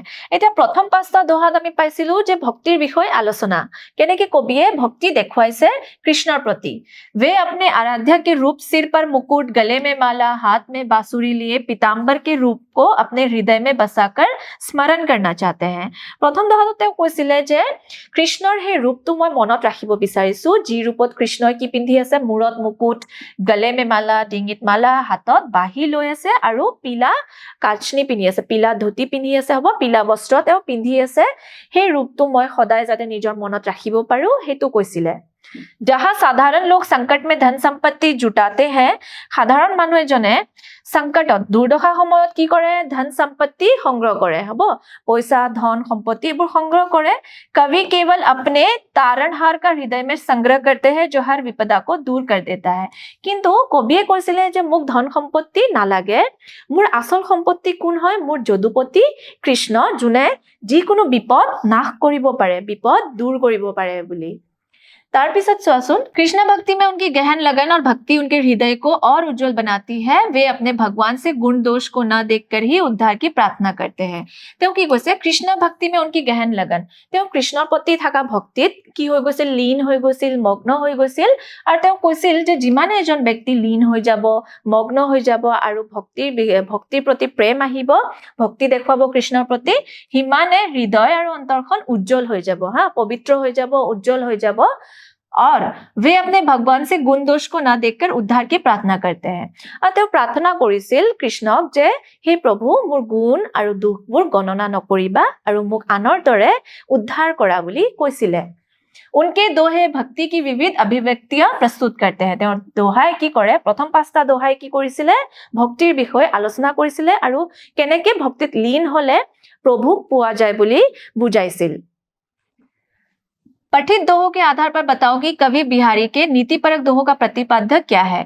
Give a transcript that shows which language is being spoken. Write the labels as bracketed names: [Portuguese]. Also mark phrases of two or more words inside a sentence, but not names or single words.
[Assamese] এতিয়া প্ৰথম পাঁচটা দোহাত আমি পাইছিলো যে ভক্তিৰ বিষয়ে আলোচনা কেনেকে কবিয়ে ভক্তি দেখুৱাইছে কৃষ্ণৰ প্ৰতি। [Hindi] वे अपने आराध्या के रूप सिर पर मुकुट, गले में माला, हाथ में बांसुरी लिए पीताम्बर के रूप को अपने हृदय में बसाकर स्मरण करना चाहते हैं। [Assamese] প্ৰথম দোহাত তেওঁ কৈছিলে যে কৃষ্ণৰ সেই ৰূপটো মই মনত ৰাখিব বিচাৰিছো, যি ৰূপত কৃষ্ণই কি পিন্ধি আছে, মূৰত মুকুট, [Hindi] गले में माला, [Assamese] ডিঙিত মালা, হাতত বাহি লৈ আছে আৰু পীলা কাচনি পিন্ধি আছে, পীলা ধুতি পিন্ধি আছে, হ'ব পীলা বস্ত্ৰ তেওঁ পিন্ধি আছে। সেই ৰূপটো মই সদায় যাতে নিজৰ মনত ৰাখিব পাৰো সেইটো কৈছিলে। [Hindi] जहां साधारण लोग संकट में धन संपत्ति जुटाते हैं, [Assamese] साधारण মানুহ এজনে সংকটত দুৰ্দশা সময়ত কি কৰে, ধন সম্পত্তি সংগ্ৰহ কৰে, হ'ব পইচা ধন সম্পত্তি এইবোৰ সংগ্ৰহ কৰে। [Hindi] कवि केवल अपने तारणहार का हृदय में संग्रह करते हैं जो हर विपदा को दूर कर देता है। [Assamese] কিন্তু কবিয়ে কৈছিলে যে মোক ধন সম্পত্তি নালাগে, মোৰ আসল সম্পত্তি কোন হয়, মোৰ যদুপতি কৃষ্ণ, যোনে যিকোনো বিপদ নাশ কৰিব পাৰে, বিপদ দূৰ কৰিব পাৰে বুলি। [Hindi] तार पिছত सुन, कृष्ण भक्ति में उनकी गहन लगन और भक्ति उनके हृदय को और उज्जवल बनाती है। वे अपने भगवान से गुण दोष को न देखकर ही उद्धार की प्रार्थना करते हैं। [Assamese] তেওঁ কি কৈছে, [Hindi] কৃষ্ণ ভক্তি में उनकी गहन लगन, [Assamese] তেওঁ কৃষ্ণৰ প্ৰতি থকা ভক্তিত কি হৈ গৈছিল, লীন হৈ গৈছিল, মগ্ন হৈ গৈছিল। আৰু তেওঁ কৈছিল যে যিমানে এজন ব্যক্তি লীন হৈ যাব, মগ্ন হৈ যাব আৰু ভক্তিৰ প্ৰতি প্ৰেম আহিব, ভক্তি দেখুৱাব কৃষ্ণৰ প্ৰতি, সিমানে হৃদয় আৰু অন্তৰখন উজ্জ্বল হৈ যাব, পবিত্ৰ হৈ যাব, উজ্জ্বল হৈ যাব। [Hindi] और वे अपने भगवान से गुण दोष को ना देखकर उद्धार की प्रार्थना करते हैं। [Assamese] और তেওঁ प्रार्थना কৰিছিল কৃষ্ণক যে হে প্ৰভু, মোৰ গুণ আৰু দুখবোৰ গণনা নকৰিবা আৰু মোক আনৰ দৰে উদ্ধাৰ কৰা বুলি কৈছিলে। [Hindi] उनके दोहे भक्ति की विविध अभिव्यक्तियां प्रस्तुत करते हैं। [Assamese] তেওঁৰ দোহাই কি কৰে, প্ৰথম পাঁচটা দোহাই কি কৰিছিলে, ভক্তিৰ বিষয়ে আলোচনা কৰিছিলে আৰু কেনেকে ভক্তিত লীন হলে প্ৰভুক পোৱা যায় বুলি বুজাইছিল। [Hindi] पठित दोहों के आधार पर बताओ कि कवि बिहारी के नीतिपरक दोहों का प्रतिपाद्य क्या है।